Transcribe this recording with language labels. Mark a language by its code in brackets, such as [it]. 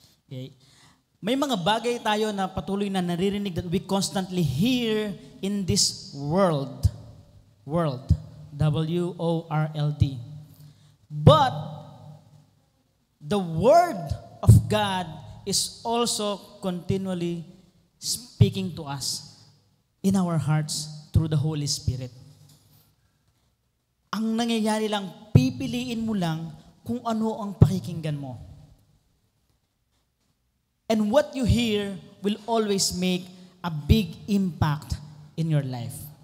[tl] Okay? May mga bagay tayo na patuloy na naririnig [en] that we constantly hear in this world. World. W-O-R-L-D. But, the Word of God is also continually speaking to us in our hearts through the Holy Spirit. [tl] Ang nangyayari lang, pipiliin mo lang kung ano ang pakikinggan mo. [en] And what you hear will always make a big impact in your life.